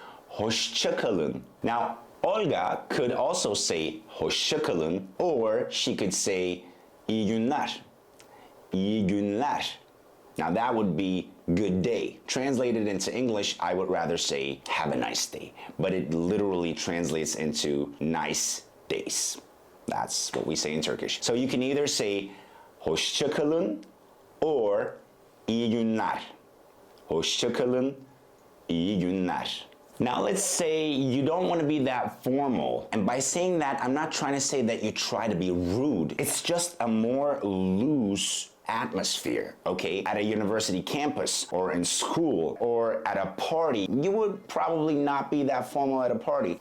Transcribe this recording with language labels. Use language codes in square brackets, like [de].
[tr] Hoşça kalın. [en] Now, Olga could also say [tr] hoşça kalın, [en] or she could say [tr] iyi günler. İyi günler. [en] Now that would be good day. Translated into English, I would rather say have a nice day, but it literally translates into nice days. That's what we say in Turkish. So you can either say [tr] hoşça kalın [en] or [tr] iyi günler. Hoşça kalın, iyi günler. [en] Now let's say you don't want to be that formal. And by saying that, I'm not trying to say that you try to be rude. It's just a more loose atmosphere, okay? At a university campus or in school or at a party, you would probably not be that formal at a party.